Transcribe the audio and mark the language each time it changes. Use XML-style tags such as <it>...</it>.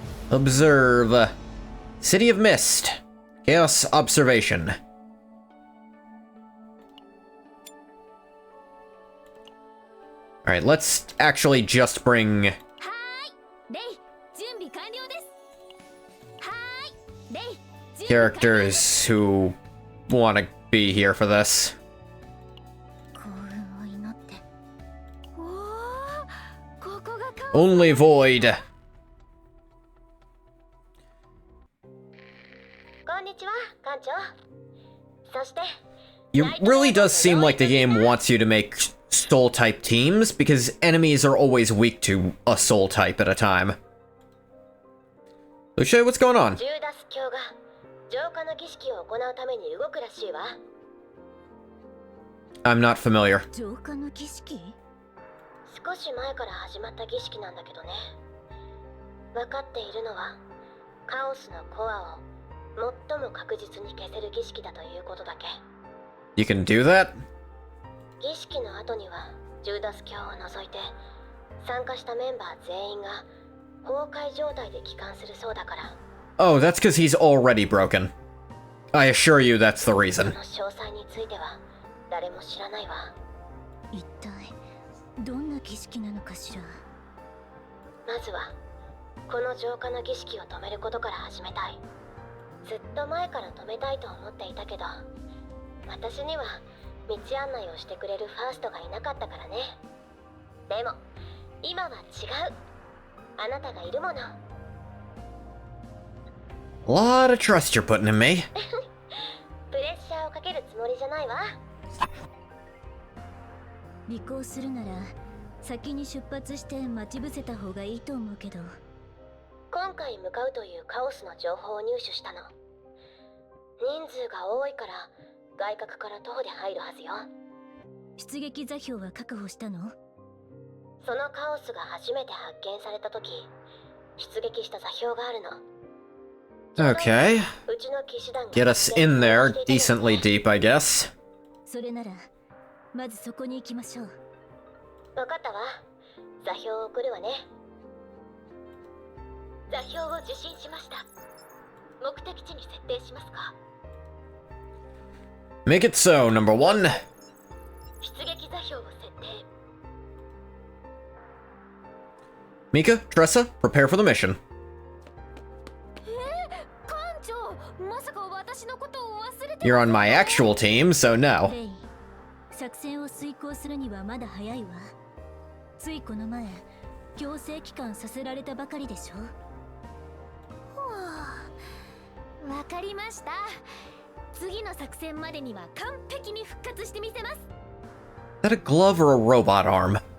<en>Observe. City of Mist. Chaos Observation. Alright, let's actually just bring...</en> <ja>はーい、レイ、準備完了です。はーい、レイ、準備完了です。</ja> <en>characters who want to be here for this.</en> <ja>幸運を祈って。おお、ここがカオス。</ja> <en>Only Void.</en> <ja>こんにちは、艦長。そして</ja> <en>It really does seem like the game wants you to make soul type teams because enemies are always weak to a soul type at a time. Lucia, what's going on?</en> <ja>ジューダス教が浄化の儀式を行うために動くらしいわ。</ja> <en>I'm not familiar.</en> <ja>浄化の儀式？少し前から始まった儀式なんだけどね。分かっているのはカオスのコアを最も確実に消せる儀式だということだけ。</ja> <en>You can do that?</en> <ja>儀式の後にはジューダス教を除いて参加したメンバー全員が崩壊状態で帰還するそうだから。</ja> <en>Oh, that's because he's already broken. I assure you that's the</en> <ja>そ</ja> <en>reason.</en> <ja>の詳細については誰も知らないわ。一体どんな儀式なのかしら。まずはこの浄化の儀式を止めることから始めたい。ずっと前から止めたいと思っていたけど、私には道案内をしてくれるファーストがいなかったからね。でも今は違う。あなたがいるもの。</ja> <en>A lot of trust you're putting in me.</en> <ja>プレッシャーをかけるつもりじゃないわ。尾行するなら先に出発して待ち伏せた方がいいと思うけど。今回向かうというカオスの情報を入手したの。人数が多いから外角から徒歩で入るはずよ。出撃座標は確保したの？そのカオスが初めて発見された時、出撃した座標があるの。</ja> <en>Okay.</en> <ja>うちの騎士団が</ja> <en>Get us in there decently deep, I guess.</en> <ja>それならまずそこに行きましょう。分かったわ。座標を送るわね。座標を受信しました。目的地に設定しますか？</ja> <en>Make it so, number one.</en> <ja>出撃座標を設定。</ja> <en>Mika, Tressa, prepare for the mission.</en> <ja>艦長、まさか私のことを忘れて。</ja> <en>You're on my actual team, so no.</en> <ja>レイ、作戦を遂行するにはまだ早いわ。ついこの前強制帰還させられたばかりでしょ。わかりました。次の作戦までには完璧に復活してみせます。</ja> <en>Is that a glove or a robot arm?</en>